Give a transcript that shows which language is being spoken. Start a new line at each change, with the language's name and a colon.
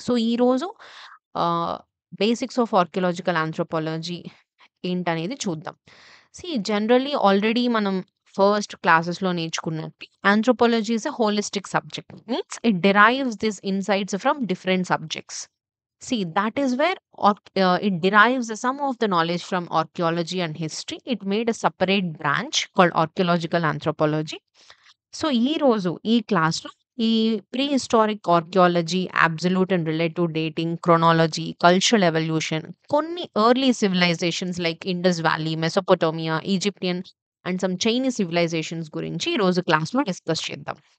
Telugu: So, ఈరోజు ఆహ్, basics of archaeological anthropology ఏంటనేది చూద్దాం. జనరల్లీ ఆల్రెడీ మనం ఫస్ట్ క్లాసెస్‌లో నేర్చుకున్నట్టు
English: Anthropology is a holistic subject. Means it derives this insights from different subjects. That is where it derives some of the knowledge from archaeology and history. It made a separate branch called archaeological anthropology.
Telugu: So, ఈరోజు ఈ క్లాస్‌లో ఈ pre historic archaeology, absolute and relative dating, chronology, cultural evolution, కొన్ని early civilisations like Indus valley, మెసోపొటేమియా, Egyptian and some Chinese civilisations గురించి ఈరోజు క్లాస్‌లో discuss చేద్దాం.